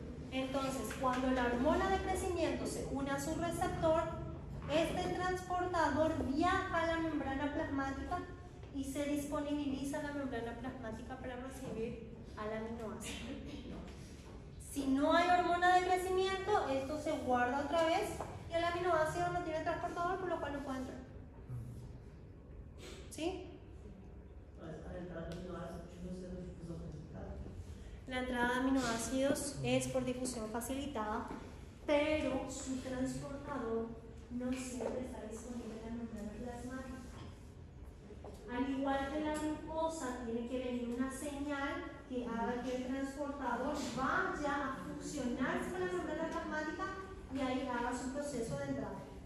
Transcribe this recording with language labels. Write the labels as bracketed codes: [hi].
[es] Entonces, cuando la hormona de crecimiento se une a su receptor, este transportador viaja a la membrana plasmática y se disponibiliza la membrana plasmática para recibir al aminoácido. Si no hay hormona de crecimiento, esto se guarda otra vez y el aminoácido no tiene transportador, por lo cual no puede entrar. ¿Sí? [pt] Mas a entrada do aminoácido continua sendo difusão [es] entrada de aminoácidos es por difusión facilitada, pero su transportador no siempre está disponible en la membrana plasmática. Al igual que la glucosa, tiene que venir una señal que haga que el transportador vaya a fusionarse con la membrana plasmática y ahí haga su proceso de entrada.